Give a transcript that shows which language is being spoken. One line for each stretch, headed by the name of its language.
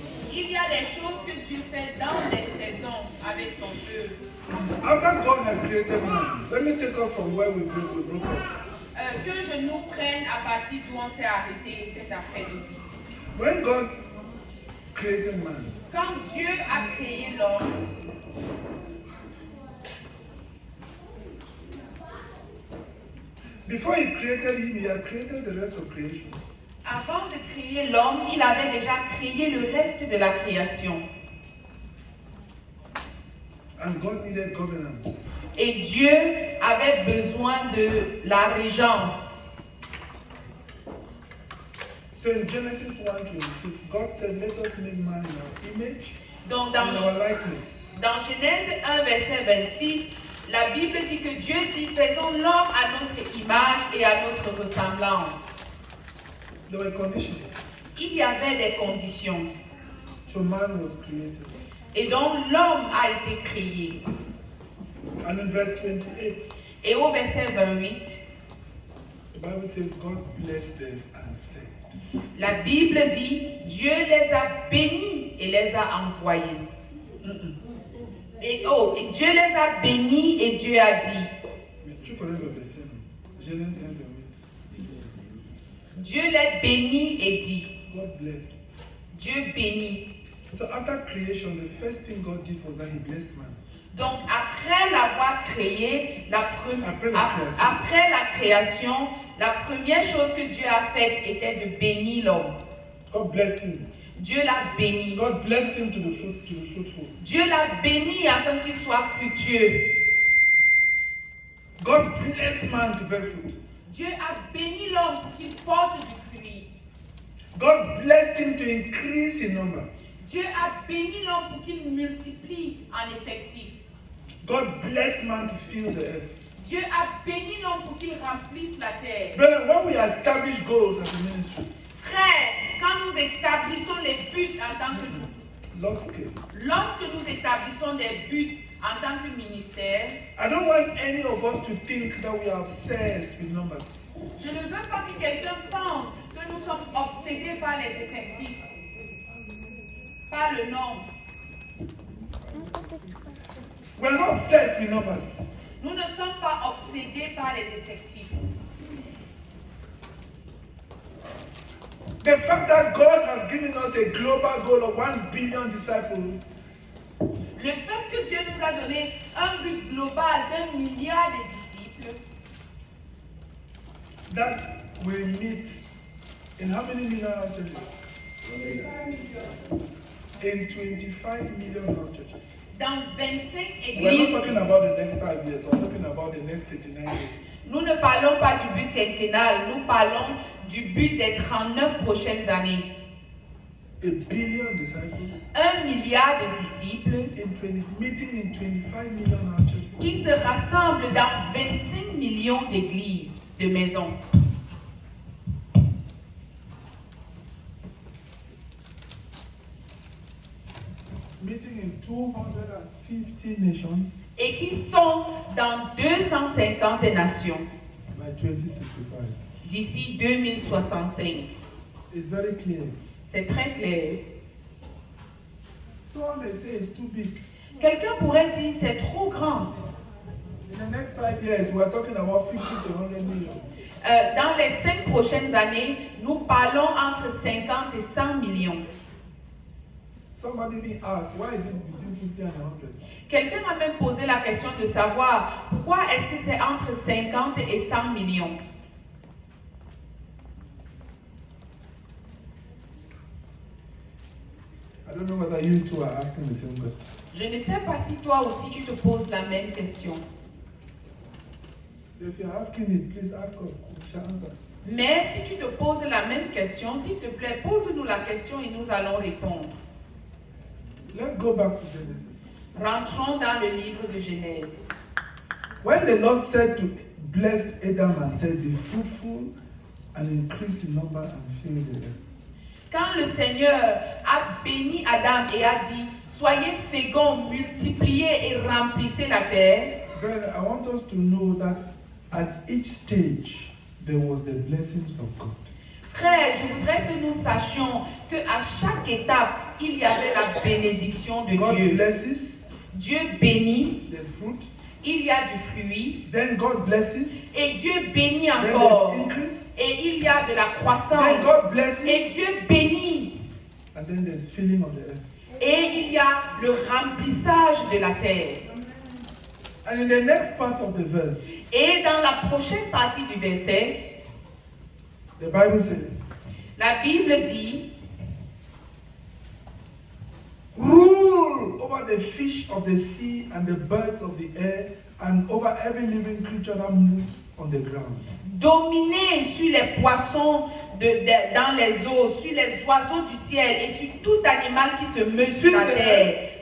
French: Il y a des choses que Dieu fait dans les saisons avec son peuple.
English: After God has created man, let me take us from where we broke off.
French: Que je nous prenne à partir d'où on s'est arrêté cet après-midi.
English: When God created man,
French: Quand Dieu a créé l'homme,
English: before he created him, he had created the rest of creation.
French: avant de créer l'homme, il avait déjà créé le reste de la création.
English: And God needed governance.
French: Et Dieu avait besoin de la régence.
English: So in Genesis 1:26, God said, let us make man in our image,
French: Donc
English: in our likeness.
French: dans Genèse 1, verset 26, la Bible dit que Dieu dit, faisons l'homme à notre image et à notre ressemblance.
English: There were conditions.
French: Il y avait des conditions.
English: So man was created.
French: Et donc l'homme a été créé.
English: And in verse 28,
French: Et au verset 28,
English: the Bible says, God blessed them and said.
French: la Bible dit, Dieu les a bénis et les a envoyés. Et Dieu les a bénis et Dieu a dit. Mais tu connais le verset, non? Genèse 1:28. Dieu les bénit et dit.
English: God blessed.
French: Dieu bénit.
English: So after creation, the first thing God did was that he blessed man.
French: Donc après l'avoir créé, après la création, la première chose que Dieu a faite était de bénir l'homme.
English: God blessed him.
French: Dieu l'a béni.
English: God blessed him to be fruitful.
French: Dieu l'a béni afin qu'il soit fructueux.
English: God blessed man to bear fruit.
French: Dieu a béni l'homme pour qu'il porte du fruit.
English: God blessed him to increase in number.
French: Dieu a béni l'homme pour qu'il multiplie en effectif.
English: God blessed man to fill the earth.
French: Dieu a béni l'homme pour qu'il remplisse la terre.
English: Brother, when we establish goals as a ministry,
French: Frère, quand nous établissons les buts en tant que lorsque nous établissons des buts en tant que ministère,
English: I don't want any of us to think that we are obsessed with numbers.
French: je ne veux pas que quelqu'un pense que nous sommes obsédés par les effectifs, par le nombre.
English: We are not obsessed with numbers.
French: Nous ne sommes pas obsédés par les effectifs.
English: The fact that God has given us a global goal of 1 billion disciples,
French: Le fait que Dieu nous a donné un but global d'1 milliard de disciples,
English: that will meet in how many million house churches? In 25 million house churches.
French: dans 25
English: We're not
French: églises,
English: talking about the next 5 years, we're talking about the next 39 years.
French: nous ne parlons pas du but quinquennal, nous parlons du but des 39 prochaines années.
English: A billion disciples
French: 1 milliard de disciples
English: meeting in 25 million house churches.
French: qui se rassemblent dans 25 millions d'églises, de maisons.
English: Meeting in 250 nations
French: Et qui sont dans 250 nations
English: by 2065.
French: d'ici 2065.
English: It's very clear.
French: C'est très clair.
English: Someone may say it's too big.
French: Quelqu'un pourrait dire c'est trop grand.
English: In the next 5 years, we're talking about 50 to 100 million.
French: Dans les 5 prochaines années, nous parlons entre 50 et 100 millions.
English: Somebody being asked, why is it between 50 and 100?
French: Quelqu'un a même posé la question de savoir pourquoi est-ce que c'est entre 50 et 100 millions.
English: I don't know whether you two are asking the same question.
French: Je ne sais pas si toi aussi tu te poses la même question.
English: If you're asking it, please ask us. We shall answer.
French: Mais si tu te poses la même question, s'il te plaît, pose-nous la question et nous allons répondre.
English: Let's go back to Genesis.
French: Rentrons dans le livre de Genèse.
English: When the Lord said to bless Adam and said, be fruitful and increase in number and fill the earth.
French: Quand le Seigneur a béni Adam et a dit, soyez féconds, multipliez et remplissez la terre.
English: Brother, I want us to know that at each stage there was the blessings of God.
French: Frère, je voudrais que nous sachions qu'à chaque étape, il y avait la bénédiction de
English: God
French: Dieu.
English: blesses,
French: Dieu bénit,
English: there's fruit.
French: il y a du fruit.
English: Then God blesses,
French: Et Dieu bénit
English: then
French: encore.
English: there's increase.
French: Et il y a de la
English: Then
French: croissance.
English: God blesses,
French: Et Dieu bénit.
English: and then there's filling of the earth.
French: Et il y a le remplissage de la terre.
English: And in the next part of the verse,
French: Et dans la prochaine partie du verset,
English: the Bible says,
French: la Bible dit,
English: rule over the fish of the sea and the birds of the air and over every living creature that moves on the ground.
French: dominez sur les poissons dans les eaux, sur les oiseaux du ciel et sur tout animal qui se meut sur la terre.